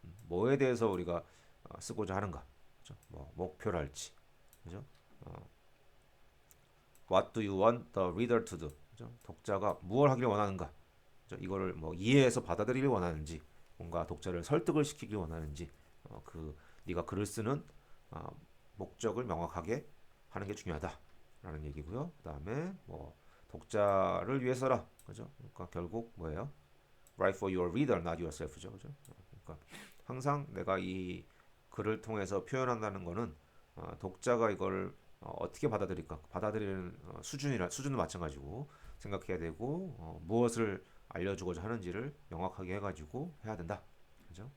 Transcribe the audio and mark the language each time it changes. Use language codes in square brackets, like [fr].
[ko] 뭐에 대해서 우리가 쓰고자 하는가? 그죠? 뭐 목표랄지. 그죠? [en] What do you want the reader to do? [ko] 그죠? 독자가 무엇을 하기를 원하는가? 그죠? 이거를 뭐 이해해서 받아들이길 원하는지, 뭔가 독자를 설득을 시키길 원하는지, 네가 글을 쓰는 어, 목적을 명확하게 하는 게 중요하다라는 얘기고요. 그다음에 뭐 독자를 위해서라, 그죠? 그러니까 결국 뭐예요? [en] Write for your reader, not yourself죠, [ko] 그죠? 그러니까 항상 내가 이 글을 통해서 표현한다는 거는 독자가 이걸 어떻게 받아들일까? 받아들이는 수준은 마찬가지고 생각해야 되고 무엇을 알려주고자 하는지를 명확하게 해가지고 해야 된다. 그죠?